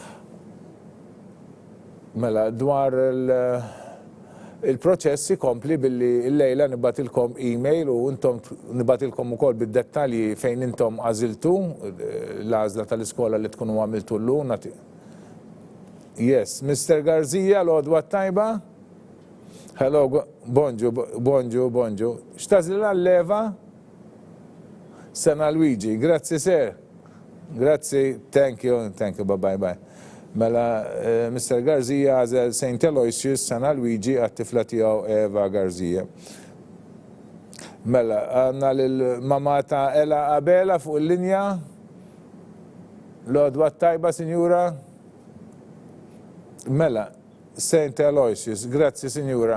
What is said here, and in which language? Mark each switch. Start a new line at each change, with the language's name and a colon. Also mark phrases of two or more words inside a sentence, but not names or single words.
Maltese: Mela dwar il-proċess ikompli billi l-lejla nibatilkom email u intom nibatilkom ukoll bid-dettalji fejn intom għażiltu l-għażla tal-iskola li tkunu għamiltu l-lum.
English: Yes, Mr.
Maltese: Garzija, l-għodwa tajba? Hello, bonġu. X'tażlilha l-leva? Sena Luigi, grazzi sir. Grazzi,
English: thank you, bye.
Maltese: Mela, Mr. Garzija għazel St. Aloysius, Sena Luigi, għat-tifla tiegħu Eva Garzija. Mela, għanna l-mama ta' Ela Abela fuq il-linja. L-għodwa tajba, sinjura. Mela, St. Aloysius, grazzi, sinjura.